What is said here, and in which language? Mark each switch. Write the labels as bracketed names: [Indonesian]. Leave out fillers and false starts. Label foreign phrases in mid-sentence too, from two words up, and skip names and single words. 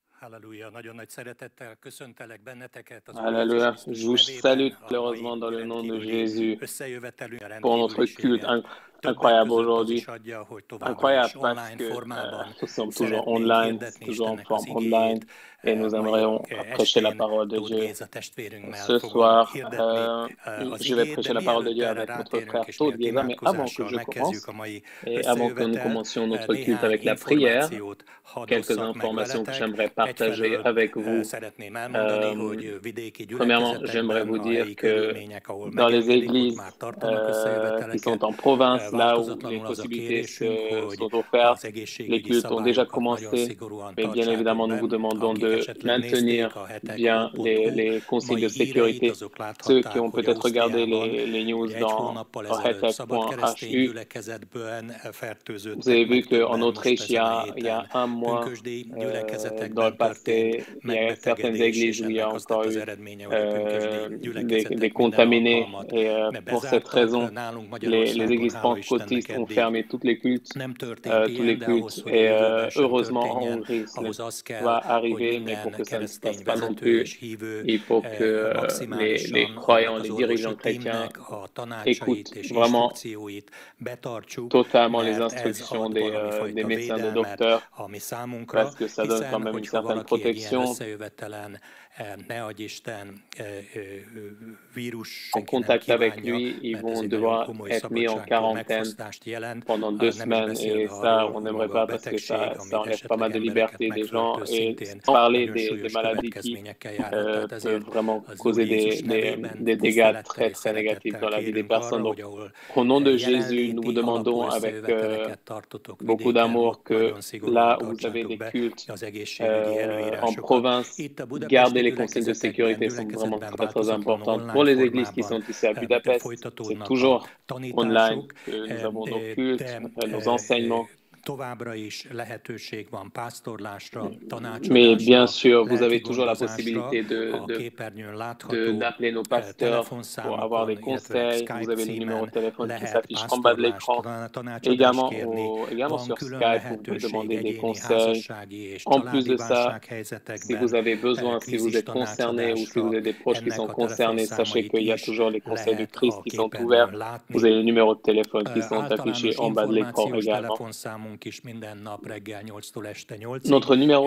[Hungarian] Halleluja, nagyon nagy szeretettel köszöntelek benneteket az Úr Jézus [French] Alléluia. [Hungarian] Krisztus [French] Je vous [Hungarian] nevében, [French] salue [Hungarian] a mai [French] chaleureusement dans le nom de [Hungarian] rendkívüli [French] Jésus [Hungarian] összejövetelünk, a [French] pour [Hungarian] rendkívüli [French] notre culte [Hungarian] séget. Többek [French] incroyable [Hungarian] között az [French] aujourd'hui. [Hungarian] is adja, hogy továbbra is [French] Incroyable parce [Hungarian] online [French] que [Hungarian] formában [French] nous sommes toujours [Hungarian] szeretnénk [French] online, [Hungarian] hirdetni [French] toujours en [Hungarian] Istennek az [French] forme [Hungarian] igéjét. [French] online et nous [Hungarian] Mai [French] aimerions prêcher la [Hungarian] estén [French] parole de [Hungarian] Tóth [French] Dieu. [Hungarian] Géza testvérünkmel [French] Ce [Hungarian] fogom [French] soir, [Hungarian] hirdetni az [French] je vais [Hungarian] igét, [French] prêcher [Hungarian] de [French] la parole de [Hungarian] mielőtt [French] Dieu [Hungarian] erre [French] avec notre [Hungarian] rátérünk, [French] frère [Hungarian] és [French] Tóth [Hungarian] mielőtt [French] Géza, mais avant que [Hungarian] imádkozással [French] je [Hungarian] megkezdjük [French] commence [Hungarian] a mai [French] et avant que nous [Hungarian] összejövetelt, [French] commencions notre culte [Hungarian] néhány [French] avec la prière, [Hungarian] információt hadd [French] quelques [Hungarian] osszak meg [French] informations que [Hungarian] veletek. [French] j'aimerais partager [Hungarian] Egyfelől [French] avec vous. [Hungarian] szeretném elmondani, hogy vidéki [French] Premièrement, j'aimerais [Hungarian] gyülekezetekben [French] vous [Hungarian] a [French] dire [Hungarian] helyi [French] que [Hungarian] körülmények, ahol [French] dans les [Hungarian] megengedik, ott [French] églises [Hungarian] már tartanak [French] qui [Hungarian] összejöveteleket. [French] sont en province, là où les [Hungarian] Változatlanul az a [French] possibilités [Hungarian] kérésünk, hogy [French] sont offertes, [Hungarian] az [French] les [Hungarian] egészségügyi [French] cultes ont déjà [Hungarian] szabályokat nagyon [French] commencé, [Hungarian] szigorúan [French] mais bien [Hungarian] tartsátok [French] évidemment, nous vous [Hungarian] be. [French] demandons [Hungarian] Akik [French] de [Hungarian] esetleg [French] maintenir [Hungarian] nézték a [French] bien [Hungarian] hetek.hu [French] les consignes de [Hungarian] mai híreit, [French] sécurité. [Hungarian] azok [French] Ceux qui [Hungarian] láthatták, [French] ont [Hungarian] hogy [French] peut-être regardé [Hungarian] Ausztriában [French] les news [Hungarian] ugye egy [French] dans [Hungarian] hónappal ezelőtt szabad keresztény [French] hetek.hu, [Hungarian] gyülekezetben [French] vous avez [Hungarian] fertőződtek [French] vu [Hungarian] meg [French] qu'en [Hungarian] többen most [French] Autriche, [Hungarian] ezen a [French] il y a [Hungarian] héten. [French] un mois, [Hungarian] Pünkösdi [French] dans le [Hungarian] gyülekezetekben [French] passé, [Hungarian] történt [French] il y a certaines [Hungarian] megbetegedés, és [French] églises où il y a [Hungarian] ennek az lett [French] encore [Hungarian] az [French] eu [Hungarian] eredménye, hogy a pünkösdi [French] des [Hungarian] gyülekezetek minden [French] contaminés. [Hungarian] alkalmat [French] Et pour cette raison, [Hungarian] nálunk [French] les [Hungarian] Magyarországon, [French] églises [Hungarian] hála Istennek [French] pentecôtistes ont [Hungarian] eddig [French] fermé toutes les cultes, [Hungarian] nem történt [French] tous les [Hungarian] ilyen, de ahhoz, [French] cultes. [Hungarian] hogy a [French] Et [Hungarian] jövőben sem [French] heureusement, en [Hungarian] történjen, [French] Hongrie, ce [Hungarian] ahhoz [French] n'est [Hungarian] az kell, [French] pas [Hungarian] hogy [French] arrivé, mais pour [Hungarian] minden [French] que ça ne se [Hungarian] keresztény [French] passe pas non [Hungarian] vezető és [French] plus, [Hungarian] hívő [French] il faut que les [Hungarian] maximálisan [French] croyants, [Hungarian] annak az [French] les [Hungarian] orvosi [French] dirigeants chrétiens [Hungarian] tímnek a tanácsait [French] écoutent [Hungarian] és [French] vraiment [Hungarian] instrukcióit betartsuk, [French] totalement les [Hungarian] mert ez [French] instructions [Hungarian] ad [French] des [Hungarian] valamifajta [French] médecins, des [Hungarian] védelmet, [French] docteurs, [Hungarian] ami számunkra, [French] parce que ça donne quand [Hungarian] hiszen [French] même une [Hungarian] hogyha [French] certaine [Hungarian] valaki egy ilyen [French] protection. [Hungarian] összejövetelen, ne adj Isten, vírus [French] En [Hungarian] senki nem [French] contact avec [Hungarian] kívánja, [French] lui, ils [Hungarian] mert ez [French] vont [Hungarian] egy nagyon [French] devoir [Hungarian] komoly [French] être mis en [Hungarian] szabadságtól [French] quarantaine [Hungarian] megfosztást jelent, [French] pendant 2 [Hungarian] nem is [French] semaines et [Hungarian] beszélve [French] ça, [Hungarian] arról, [French] on [Hungarian] hogy [French] n'aimerait [Hungarian] maga a [French] pas parce que [Hungarian] betegség, [French] ça [Hungarian] ami [French] enlève pas [Hungarian] esetleg [French] mal de [Hungarian] embereket [French] liberté des gens [Hungarian] megfertőz, [French] et [Hungarian] szintén [French] sans parler [Hungarian] nagyon [French] des [Hungarian] súlyos [French] maladies qui [Hungarian] következményekkel járhat. Tehát [French] peuvent [Hungarian] ezért [French] vraiment [Hungarian] az Úr [French] causer [Hungarian] Jézus nevében [French] des dégâts [Hungarian] tisztelettel [French] très [Hungarian] és [French] très négatifs [Hungarian] szeretettel [French] dans la vie des [Hungarian] kérünk arra, [French] personnes. [Hungarian] hogy [French] Donc, [Hungarian] ahol [French] au nom de Jésus, nous vous [Hungarian] jelenléti alapú [French] demandons avec [Hungarian] összejöveteleket tartotok [French] beaucoup [Hungarian] vidéken, [French] d'amour [Hungarian] ott [French] que [Hungarian] nagyon [French] là [Hungarian] szigorúan [French] où vous avez [Hungarian] tartsátok [French] des [Hungarian] be [French] cultes [Hungarian] az egészségügyi [French] en [Hungarian] előírásokat. [French] province, [Hungarian] Itt a budapesti [French] gardez les consignes de [Hungarian] gyülekezetekben, [French] sécurité sont vraiment [Hungarian] gyülekezetben [French] très très [Hungarian] változatlanul [French] importantes. Pour [Hungarian] online [French] les églises qui [Hungarian] formában [French] sont ici à Budapest, c'est [Hungarian] folytatódnak a [French] toujours online [Hungarian] tanítások, [French] que nous avons nos [Hungarian] de [French] cultes, nos enseignements. [Hungarian] továbbra is lehetőség van pásztorlásra, [French] Mais bien [Hungarian] tanácsadásra, [French] sûr, vous avez [Hungarian] lelki [French] toujours la [Hungarian] gondozásra. [French] possibilité [Hungarian] A képernyőn látható [French] d'appeler nos pasteurs pour avoir des [Hungarian] telefonszámokon, illetve [French] conseils. Vous [Hungarian] Skype [French] avez le numéro de [Hungarian] címen [French] téléphone qui [Hungarian] lehet [French] s'affiche en bas de l'écran. [Hungarian] tanácsadást [French] Également, [Hungarian] kérni. [French] également [Hungarian] Van [French] sur [Hungarian] külön [French] Skype, vous pouvez [Hungarian] lehetőség [French] demander des [Hungarian] egyéni [French] conseils. [Hungarian] házassági és [French] En plus [Hungarian] családi [French] de ça, si vous [Hungarian] válsághelyzetekben, [French] avez besoin, si vous [Hungarian] krízis [French] êtes concerné ou si vous [Hungarian] tanácsadásra. [French] avez des proches qui [Hungarian] Ennek [French] sont [Hungarian] a [French] concernés, sachez [Hungarian] telefonszámait [French] qu'il y a [Hungarian] is [French] toujours les conseils du [Hungarian] lehet [French] Christ [Hungarian] a [French] qui sont [Hungarian] képernyőn [French] ouverts. Vous [Hungarian] látni. [French] avez les numéros de téléphone qui sont affichés [Hungarian] Általános [French] en bas de l'écran [Hungarian] információs [French] également. [Hungarian] telefonszámunk is minden nap reggel 8-tól este 8-ig [French] Notre numéro